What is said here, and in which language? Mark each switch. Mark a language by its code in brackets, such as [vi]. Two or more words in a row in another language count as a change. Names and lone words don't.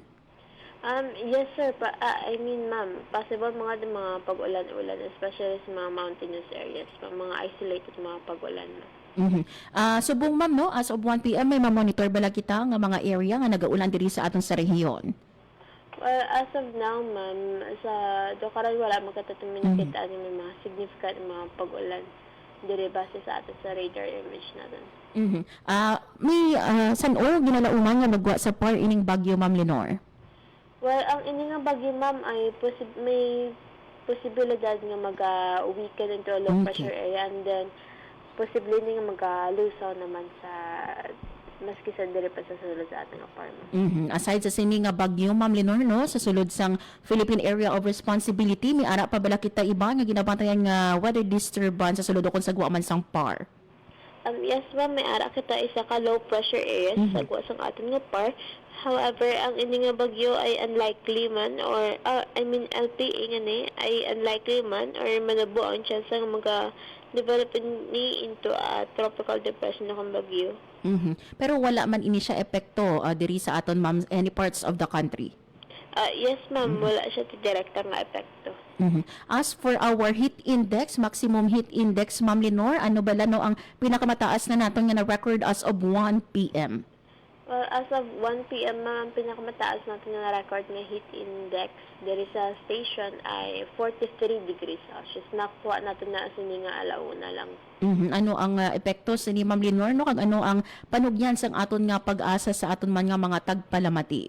[hil] Yes sir, ma'am, possible mga pag-ulan-ulan, especially sa mga [en] mountainous areas, [hil] mga isolated mga pag-ulan. Subong ma'am no, [en] as of 1 PM [hil] may ma-monitor bala kita nga mga area nga nagaulan diri sa aton sa rehiyon? [en] Well, as of now, [hil] ma'am, sa Dokaran wala magkatatumin kita may mga significant mga pag-ulan diri base sa aton sa [en] radar image [hil] natin. May san-o ginalauman nga nagwa sa par ining bagyo Ma'am Lenore? Well, ang ini nga bagyo, ma'am, ay may posibilidad nga mag- [en] weaken into a low pressure area, and then [hil] posible nga mag-lusaw naman sa maski sa diri pa sa sulod sa ating apartment. Aside sa sini nga bagyo Ma'am Lenore no, sa sulod sang Philippine Area of Responsibility, may ara pa bala kita iba nga ginabantayan nga [en] weather disturbance [hil] sa sulod kon sa guwa man sang PAR? Yes, ma'am, may ara kita isa ka [en] low pressure area [hil] sa guwa sang ating nga PAR. However, ang ini nga bagyo ay unlikely man or LPA nga ni ay unlikely man or manabo ang chance nga develop ni [en] into a tropical depression [hil] na kang bagyo. Pero wala man ini siya epekto diri sa aton ma'am [en] any parts of the country? [hil] Yes ma'am, wala siya direkta nga epekto. [en] As for our heat index, maximum heat index [hil] Ma'am Lenore, ano bala no ang pinakamataas na naton nga na-record [en] as of 1 PM? Well, as of 1 PM, [hil] ma'am, pinakamataas natin na record nga [en] heat index [hil] diri sa station ay 43 [en] degrees Celsius. [hil] Nakuha natin na sini nga alauna lang. Ano ang epekto sa ni Ma'am Lenore no kag ano ang panugyan sang aton nga pag-asa sa aton man nga mga tagpalamati?